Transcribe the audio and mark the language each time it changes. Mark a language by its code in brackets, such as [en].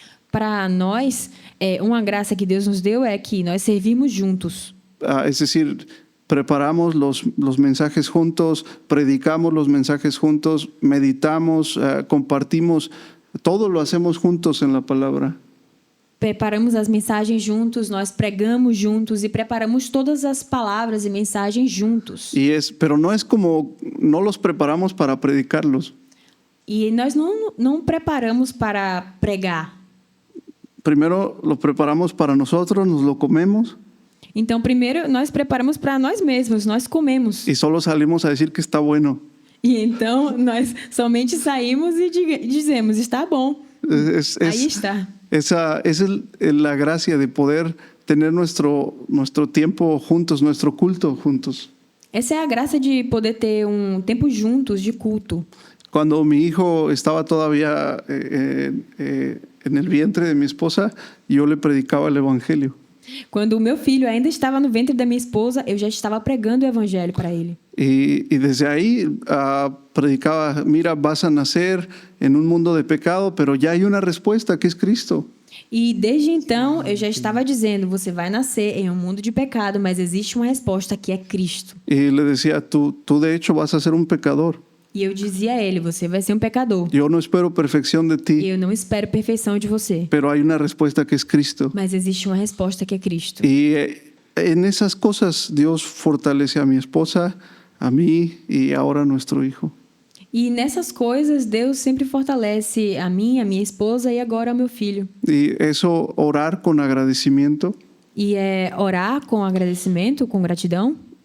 [pt] Para nós, uma graça que Deus nos deu é que nós servimos juntos. [es] Es decir, preparamos los mensajes juntos, predicamos los mensajes juntos, meditamos, compartimos, todo lo hacemos juntos en la palabra. [pt] Preparamos as mensagens juntos, nós pregamos juntos e preparamos todas as palavras e mensagens juntos. [es] Pero no es como, no los preparamos para predicarlos. [pt] E nós não preparamos para pregar. [es] Primero lo preparamos para nosotros, nos lo comemos. [pt] Então, primeiro, nós preparamos para nós mesmos, nós comemos. [es] Y solo salimos a decir que está bueno. [pt] E então, nós somente saímos e dizemos, está bom. Aí está. [es] Esa es la gracia de poder tener nuestro tiempo juntos, nuestro culto juntos. [pt] Essa é a graça de poder ter um tempo juntos de culto. [es] Cuando mi hijo estaba todavía en el vientre de mi esposa, yo le predicaba el evangelio. [pt] Quando o meu filho ainda estava no ventre da minha esposa, eu já estava pregando o evangelho para ele. [es] Y desde ahí predicaba, mira, vas a nacer en un mundo de pecado, pero ya hay una respuesta que es Cristo. [pt] E desde então eu já estava dizendo, você vai nascer em um mundo de pecado, mas existe uma resposta que é Cristo. [es] Y le decía, tú de hecho vas a ser un pecador. [pt] E eu dizia a ele, você vai ser um pecador. [es] Yo no espero perfección de ti, [pt] Eu não espero perfeição de você, [es] pero hay una respuesta que es Cristo. [pt] mas existe uma resposta que é Cristo. [es] Y en esas cosas Dios fortalece a mi esposa, a mí y ahora a nuestro hijo. [pt] E nessas coisas, Deus sempre fortalece a mim, a minha esposa e agora o meu filho. [es] Y eso, orar con agradecimiento. [pt] E é orar com agradecimento, com gratidão.